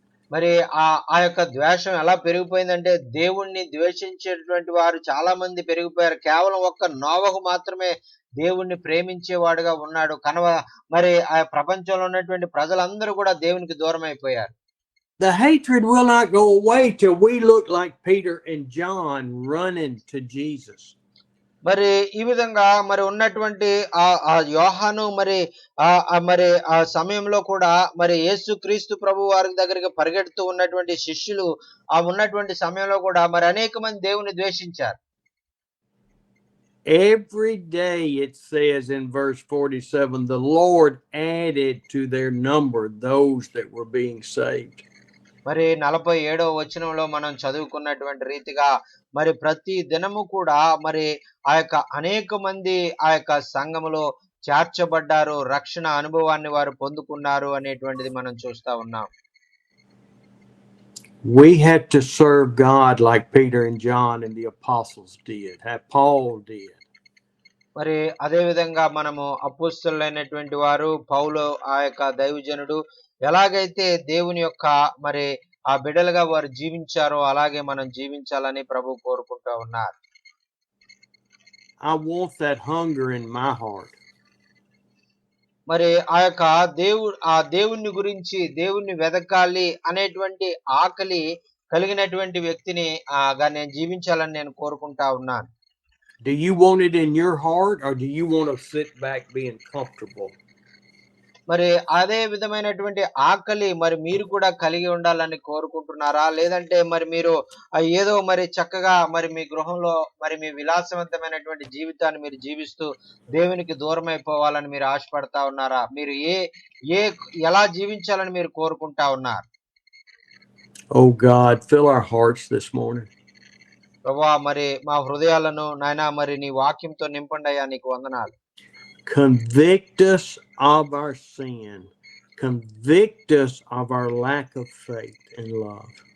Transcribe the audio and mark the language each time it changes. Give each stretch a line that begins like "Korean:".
Telugu: మరి ఆ యొక్క ద్వేషం ఎలా పెరిగిపోయిందంటే దేవుణ్ణి ద్వేషించేటువంటి వారు చాలా మంది పెరిగిపోయారు. కేవలం ఒక్క నోవహు మాత్రమే దేవుణ్ణి ప్రేమించేవాడుగా ఉన్నాడు. మరి ఆ ప్రపంచంలో ఉన్నటువంటి ప్రజలందరూ కూడా దేవునికి దూరం అయిపోయారు.
English: The hatred will not go away till we look like Peter and John running to Jesus.
Telugu: మరి ఈ విధంగా మరి ఉన్నటువంటి ఆ యోహాను మరి ఆ సమయంలో కూడా మరి యేసుక్రీస్తు ప్రభు వారి దగ్గరికి పరిగెడుతూ ఉన్నటువంటి శిష్యులు ఉన్నటువంటి సమయంలో కూడా మరి అనేక మంది దేవుని ద్వేషించారు.
English: Every day it says in verse 47, the Lord added to their number those that were being saved.
Telugu: మరి 47వ వచనంలో మనం చదువుకున్నటువంటి రీతిగా మరి ప్రతి దినము కూడా మరి ఆ యొక్క అనేక మంది ఆ యొక్క సంఘములో చేర్చబడ్డారు, రక్షణ అనుభవాన్ని వారు పొందుకున్నారు అనేటువంటిది మనం చూస్తా ఉన్నాం.
English: We had to serve God like Peter and John and the apostles did, Paul did.
Telugu: మరి అదే విధంగా మనము అపోస్తలులైనటువంటి వారు పౌలు ఆ యొక్క దైవజనుడు ఎలాగైతే దేవుని యొక్క మరి ఆ బిడ్డలుగా వారు జీవించారో అలాగే మనం జీవించాలని ప్రభు కోరుకుంటూ ఉన్నారు.
English: I want that hunger in my heart.
Telugu: మరి ఆ యొక్క దేవుణ్ణి గురించి దేవుణ్ణి వెదకాలి అనేటువంటి ఆకలి కలిగినటువంటి వ్యక్తిని నేను జీవించాలని నేను కోరుకుంటా ఉన్నాను.
English: Do you want it in your heart or do you want to sit back being comfortable?
Telugu: మరి అదే విధమైనటువంటి ఆకలి మరి మీరు కూడా కలిగి ఉండాలని కోరుకుంటున్నారా? లేదంటే మరి మీరు ఏదో మరి చక్కగా మరి మీ గృహంలో మరి మీ విలాసవంతమైనటువంటి జీవితాన్ని మీరు జీవిస్తూ దేవునికి దూరమైపోవాలని మీరు ఆశపడతా ఉన్నారా? మీరు ఏ ఎలా జీవించాలని మీరు కోరుకుంటా ఉన్నారు?
English: Oh God, fill our hearts this morning.
Telugu: ప్రభువా మరి మా హృదయాలను నాయనా మరి నీ వాక్యంతో నింపండయ్యా నీకు వందనాలు.
English: Convict us of our sin. Convict us of our lack of faith and love.